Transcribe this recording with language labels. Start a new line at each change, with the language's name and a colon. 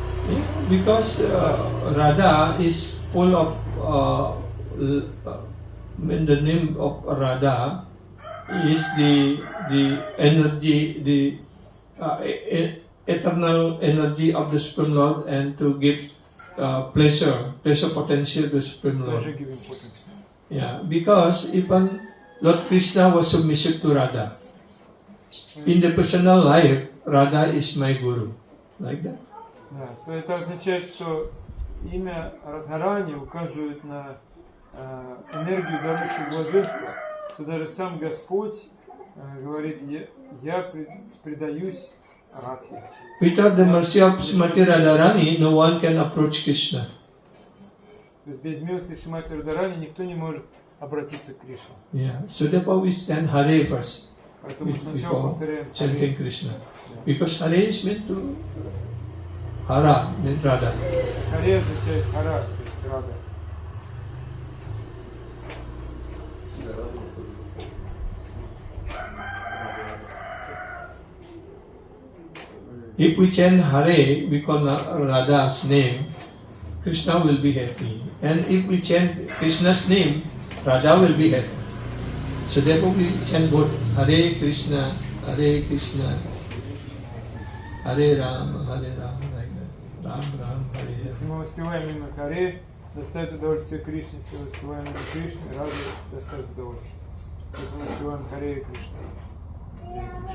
English: Yeah, because Radha is full of the name of Radha is the energy, the eternal energy of the Supreme Lord, and to give pleasure potential to Supreme Pleasure giving potency. Yeah, because even Lord Krishna was submissive to Radha. In the personal life, Radha is my guru, like that.
Russian: Да, то это означает, что имя Радхарани указывает на энергию дарующего блаженства, что даже сам Господь говорит, я предаюсь Радхе.
English: Without the mercy of Srimati Radharani, no one can approach Krishna.
Russian: То есть без милости Шримати Радхарани никто не может обратиться к Кришне.
English: Yeah, so therefore we stand Hare first
Russian: Поэтому сначала
English: before
Russian: повторяем
English: chanting Krishna. Because Hare is meant to Hara, then Radha.
Russian: Харе означает Хара, то есть Рада.
English: If we chant Hare because Radha's name, Krishna will be happy. And if we chant Krishna's name, Radha will be happy. So therefore we chant both Hare Krishna, Hare Krishna, Hare Ram, like that. Ram Ram, Hare Hare.
Russian: Если мы воспеваем имя Харе, доставит удовольствие Кришне. Если воспеваем имя Кришны, Рада доставит удовольствие. Поэтому воспеваем Харе и Кришна.